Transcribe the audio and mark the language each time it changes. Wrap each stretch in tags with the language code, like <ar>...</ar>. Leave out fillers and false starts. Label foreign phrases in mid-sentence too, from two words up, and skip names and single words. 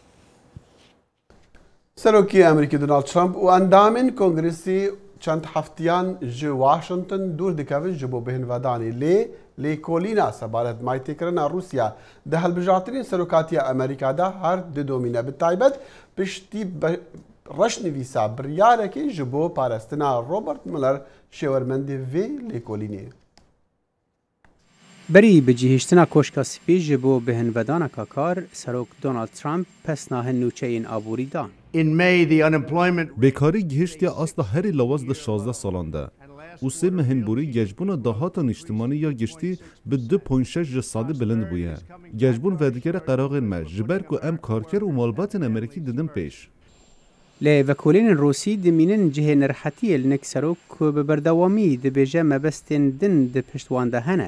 <ku>سەرۆکی ئەمریکی دۆناڵد ترامپ و ئەندامین کۆنگرسی چەند هەفتیان ji Washington دوور دکەون ji بۆ بهێنڤدانی لێکۆلینا سەبارەت مایتێکردنا رووسیا دە هەڵبژارترین سەرۆکاتیە ئەمریکادا هەر ددۆمینە بتایبەت پشتی ڕەشنویسا بڕیارێکی ji بۆ پاراستنا ڕۆبرت ملەر شێوەرمەندی vê lêkolînê. بەری بجیهشتنا کۆشکا سپی ji بۆ بهێنڤدانەکە کار سەرۆک دۆناڵد ترامپ پەسنا هەنوچەین ئابووری دان. بێکاری گیهشتیا ئاستا هەری لەواز لە 16 ساڵاندا û sê mehinborî gejbûna dahata niştimanî ya giştî bi 2.6 ji sadî bilind bûye. Gejbûn vedikere qeraxên me ji ber ku em karker û malbatên Amerîkî didin pêş. Lê vekolînên Rûsî dimînin cihê nirhetiyê li nek serok ku bi berdewamî dibêje mebestên din di pişt wan de hene.</ku>